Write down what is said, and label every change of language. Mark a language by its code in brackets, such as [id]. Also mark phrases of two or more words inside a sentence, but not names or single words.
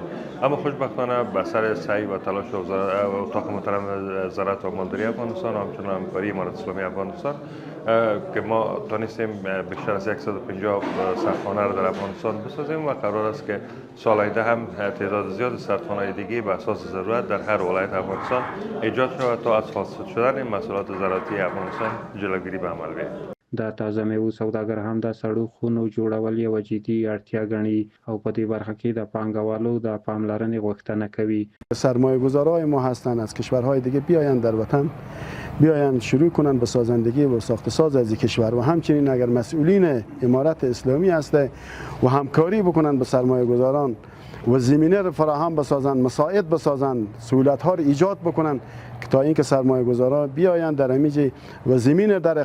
[fa] اما خوشبختانه به اثر سعی و تلاش اتاق محترم زراعت و مالداری افغانستان و همچنین همکاری امارت اسلامی افغانستان که ما تونستیم بیشتر از 150 سردخانه را در افغانستان بسازیم و قرار است که سال آینده هم تعداد زیاد سردخانه‌های دیگه به اساس ضرورت در هر ولایت افغانستان ایجاد شود تا از فاسد شدن محصولات زراعتی افغانستان جلوگیری به عمل بیاید. [ps] د تازه میوو سوداګر هم د سړو خونو جوړول یوه جدي اړتیا ګڼي او په دې برخه کې د پانګوالو د پاملرنې غوښتنه کوي. [fa] سرمایه‌گذارهای ما هستند از کشورهای دیگه بیایند در وطن، بیایند شروع کنند به سازندگی و ساخت ساز از کشور و همچنین اگر مسئولین امارت اسلامی هسته و همکاری بکنند به سرمایه‌گذاران و زمینه را فراهم بسازند، مساعد بسازند، سهولت‌ها را ایجاد بکنند تا اینکه سرمایه‌گذارا بیایند در همیشه و زمین در